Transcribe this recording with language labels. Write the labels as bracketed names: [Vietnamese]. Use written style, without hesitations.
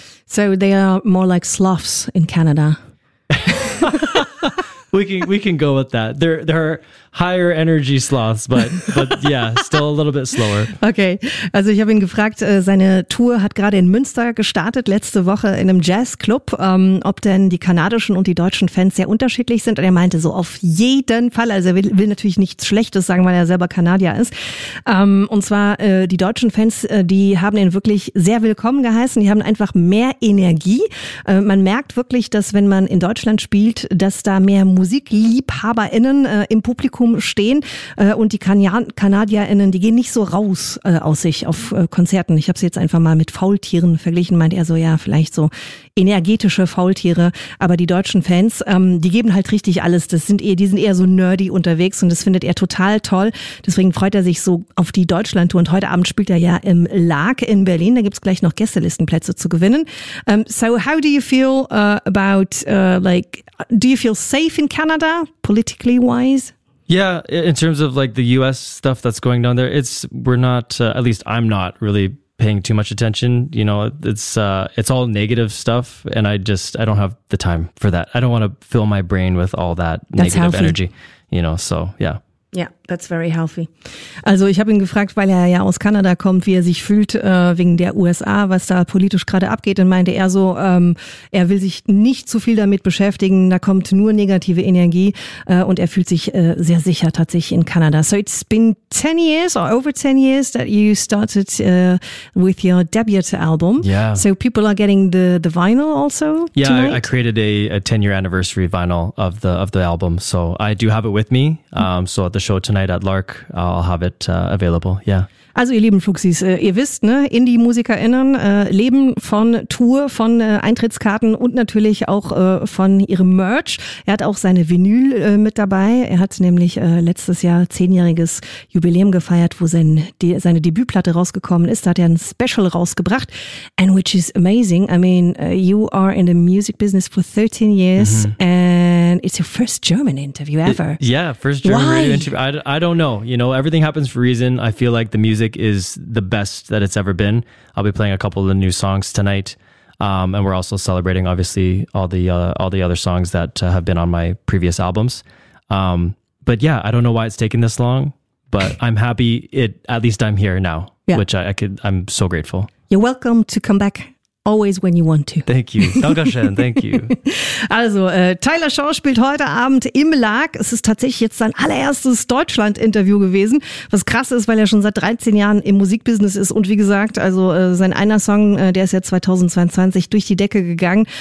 [English] So they are more like sloths in Canada. we can go with that. They're higher energy sloths, but yeah, still a little bit slower. Okay. [German] Also ich habe ihn gefragt, seine Tour hat gerade in Münster gestartet, letzte Woche in einem Jazzclub, ob denn die kanadischen und die deutschen Fans sehr unterschiedlich sind. Und er meinte so, auf jeden Fall. Also er will natürlich nichts Schlechtes sagen, weil er selber Kanadier ist. Und zwar die deutschen Fans, die haben ihn wirklich sehr willkommen geheißen. Die haben einfach mehr Energie. Man merkt wirklich, dass wenn man in Deutschland spielt, dass da mehr MusikliebhaberInnen im Publikum stehen und die KanadierInnen, die gehen nicht so raus aus sich auf Konzerten. Ich habe sie jetzt einfach mal mit Faultieren verglichen, meint er so, ja, vielleicht so energetische Faultiere, aber die deutschen Fans, die geben halt richtig alles. Die sind eher so nerdy unterwegs und das findet er total toll. Deswegen freut er sich so auf die Deutschlandtour und heute Abend spielt er ja im LAG in Berlin. Da gibt es gleich noch Gästelistenplätze zu gewinnen. [English] So how do you feel about like, do you feel safe in Canada, politically wise? Yeah, in terms of like the U.S. stuff that's going down there, at least I'm not really paying too much attention. You know, it's all negative stuff, and I don't have the time for that. I don't want to fill my brain with all that negative energy, you know, so yeah. Ja, that's very healthy. [German] Also ich habe ihn gefragt, weil er ja aus Kanada kommt, wie er sich fühlt wegen der USA, was da politisch gerade abgeht. Und meinte er so, er will sich nicht zu viel damit beschäftigen, da kommt nur negative Energie und er fühlt sich sehr sicher tatsächlich in Kanada. [English] So it's been 10 years or over 10 years that you started with your debut album. Yeah. So people are getting the vinyl also? Yeah, I created a 10-year anniversary vinyl of the album. So I do have it with me. So at the show tonight at LARC, I'll have it available, yeah. [German] Also ihr lieben Fluxis, ihr wisst, ne, Indie-MusikerInnen leben von Tour, von Eintrittskarten und natürlich auch von ihrem Merch. Er hat auch seine Vinyl mit dabei. Er hat nämlich letztes Jahr 10-jähriges Jubiläum gefeiert, wo seine Debütplatte rausgekommen ist. Da hat er ein Special rausgebracht. [English] And which is amazing. I mean, you are in the music business for 13 years and it's your first German interview ever. First German radio interview. I don't know. You know, everything happens for a reason. I feel like the music is the best that it's ever been. I'll be playing a couple of the new songs tonight. And we're also celebrating, obviously, all the other songs that have been on my previous albums. But yeah, I don't know why it's taken this long, but I'm happy at least I'm here now, which I'm so grateful. You're welcome to come back. Always when you want to. Thank you. Dankeschön, thank you. [German] Also, Tyler Shaw spielt heute Abend im LARC. Es ist tatsächlich jetzt sein allererstes Deutschland-Interview gewesen. Was krass ist, weil er schon seit 13 Jahren im Musikbusiness ist. Und wie gesagt, also sein einer Song, der ist ja 2022 durch die Decke gegangen.